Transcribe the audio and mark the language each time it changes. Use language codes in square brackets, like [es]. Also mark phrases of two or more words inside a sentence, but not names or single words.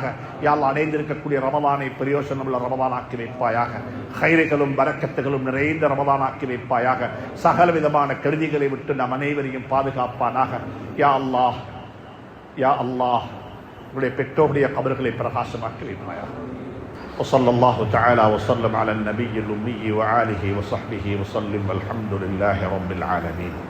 [ar] يا الله, [ta] அடைந்திருக்கக்கூடிய ரமதானை பிரயோசனமுள்ள ரமதானாக்கி வைப்பாயாக. ஹைறுகளும் பரக்கத்துகளும் நிறைந்த ரமதானாக்கி வைப்பாயாக. சகல விதமான கெடுதிகளை விட்டு நம் அனைவரையும் பாதுகாப்பானாக. [ar] يا الله، يا الله, [ta] உங்களுடைய பெற்றோருடைய கபர்களை பிரகாசமாக்கி வைப்பாயாக. [ar] وصلى الله تعالى وسلم على النبي الأمي وآله وصحبه وسلم والحمد لله رب العالمين.